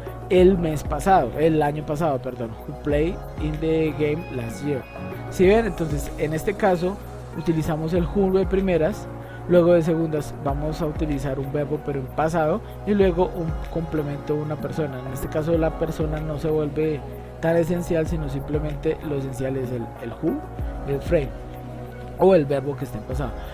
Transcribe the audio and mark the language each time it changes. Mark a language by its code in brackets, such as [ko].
[es] El mes pasado, el año pasado, perdón. [en] Who played in the game last year? [es] ¿Sí ven? Entonces, en este caso, utilizamos el who de primeras, luego de segundas vamos a utilizar un verbo pero en pasado, y luego un complemento de una persona. En este caso la persona no se vuelve tan esencial, sino simplemente lo esencial es el who, el frame o el verbo que está en pasado.